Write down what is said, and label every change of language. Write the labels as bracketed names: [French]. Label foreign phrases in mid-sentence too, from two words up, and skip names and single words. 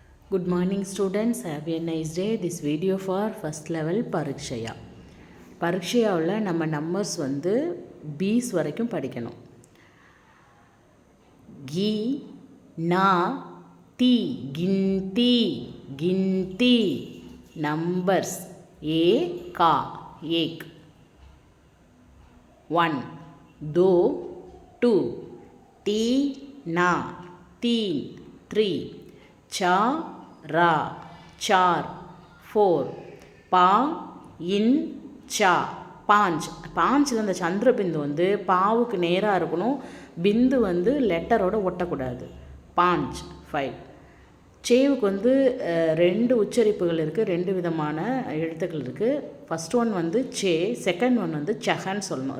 [English] Good morning students, have a nice day. This video for first level பரீட்சையா. [Tamil] பரீட்சையாவில் நம்ம நம்பர்ஸ் வந்து பீஸ் வரைக்கும் படிக்கணும். கி நா தி கின்தி கின்தி நம்பர்ஸ் ஏ கா ஏக் 1 2 2 [Hindi] ती ना 3 3 चा रा 4 4 पा इन चा [Tamil] 5 5ல் அந்த சந்திர பிந்து வந்து பாவுக்கு நேராக இருக்கணும், பிந்து வந்து லெட்டரோட ஒட்டக்கூடாது. 5 5 சேவுக்கு வந்து ரெண்டு உச்சரிப்புகள் இருக்குது, ரெண்டு விதமான எழுத்துக்கள் இருக்குது. [English] first one [Tamil] வந்து சே, [English] second one [Tamil] வந்து சஹன்னு சொல்லணும்.